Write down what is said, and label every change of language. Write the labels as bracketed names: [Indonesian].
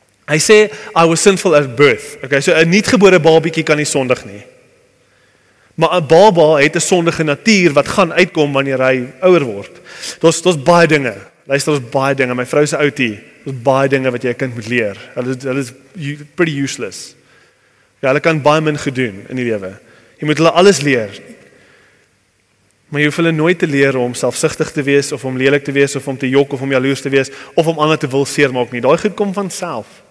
[Afrikaans] Hy sê, [English] I was sinful at birth. [Afrikaans] Okay, so 'n nuutgebore babietjie kan nie sondig nie. Maar 'n baba het 'n sondige natuur wat gaan uitkom wanneer hy ouer word. Daar's baie dinge. Luister, daar's baie dinge. My vrou se outie, daar's baie dinge wat jy 'n kind moet leer. Hulle is [English] pretty useless. [Afrikaans] Ja, hulle kan baie min gedoen in die lewe. Jy moet hulle alles leer. Maar jy hoef hulle nooit te leer om selfsugtig te wees, of om lelik te wees, of om te jok, of om jaloers te wees, of om ander te wil seermaak nie. Daai goed kom van self.